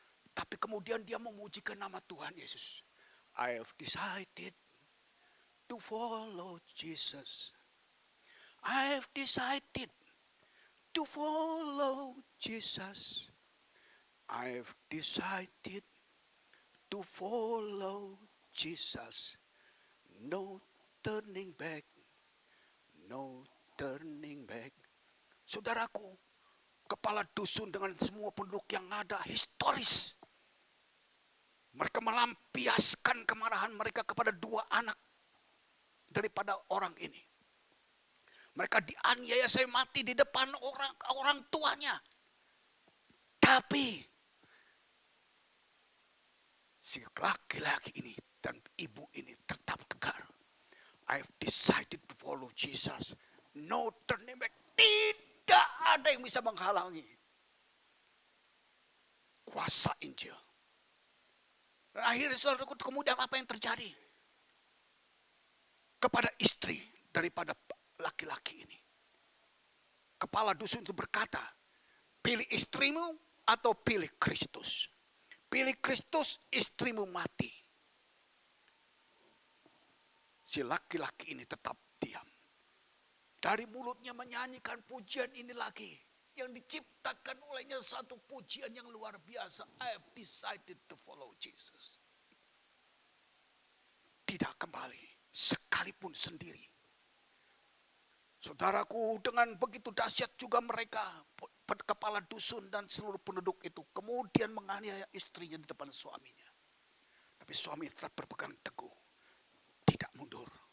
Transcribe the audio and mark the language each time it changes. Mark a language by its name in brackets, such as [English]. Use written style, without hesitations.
[Indonesian] Tapi kemudian dia memujikan nama Tuhan Yesus. [English] I have decided to follow Jesus. I have decided to follow Jesus. I have decided to follow Jesus. No turning back. No turning back. [Indonesian] Saudaraku, kepala dusun dengan semua penduduk yang ada historis. Mereka melampiaskan kemarahan mereka kepada dua anak daripada orang ini. Mereka dianiaya sampai mati di depan orang tuanya. Tapi si laki-laki ini dan ibu ini tetap tegar. [English] I have decided to follow Jesus. No turning back. [Indonesian] Tidak ada yang bisa menghalangi kuasa Injil. Dan akhirnya saudaraku, kemudian apa yang terjadi? Kepada istri daripada laki-laki ini. Kepala dusun itu berkata, pilih istrimu atau pilih Kristus. pilih Kristus, istrimu mati. Si laki-laki ini tetap diam. Dari mulutnya menyanyikan pujian ini lagi. Yang diciptakan olehnya satu pujian yang luar biasa. [English] I have decided to follow Jesus. [Indonesian] Tidak kembali, sekalipun sendiri. Saudaraku, dengan begitu dahsyat juga mereka, kepala dusun dan seluruh penduduk itu, kemudian menganiaya istrinya di depan suaminya. Tapi suami tetap berpegang teguh, tidak mundur.